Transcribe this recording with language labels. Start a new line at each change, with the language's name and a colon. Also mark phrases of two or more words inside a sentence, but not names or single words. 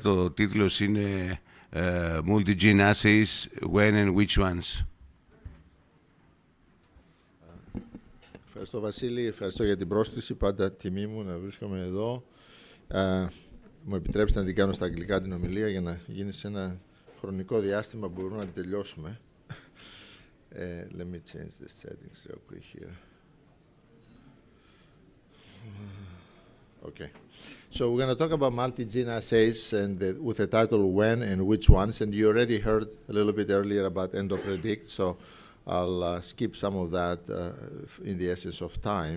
Greek: Το τίτλος είναι Multi-Gene Assays, When and Which Ones. Ευχαριστώ Βασίλη, ευχαριστώ για την πρόσκληση. Πάντα τιμή μου να βρίσκομαι εδώ. Μου επιτρέψτε να την κάνω στα αγγλικά την ομιλία για να γίνει σε ένα χρονικό διάστημα που μπορούμε να την τελειώσουμε.
English: Let me change the settings real quick here. Okay. So we're going to talk about multi-gene assays and with the title When and Which Ones. And you already heard a little bit earlier about EndoPredict, so I'll skip some of that in the essence of time.